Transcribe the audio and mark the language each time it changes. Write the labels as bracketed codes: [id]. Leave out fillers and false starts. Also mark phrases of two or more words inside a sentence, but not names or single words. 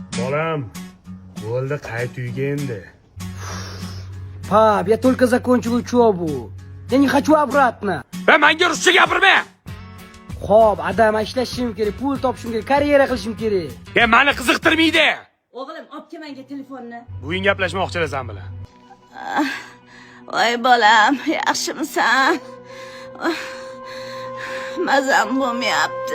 [uz] Bolam, bo'ldi qayt uyga endi. [ru] Pap, я только закончил учебу. Я не хочу обратно. [uz] Menga ruscha gapirma. Xo'p, adam ishlashim kerak, pul topishim kerak, karyera qilishim kerak. Meni qiziqtirmaydi. O'g'lim, obke menga telefonni. Bugun gaplashmoqchilar sen bilan. Voy bolam, yaxshimisan? Mazam bo'lmayapti.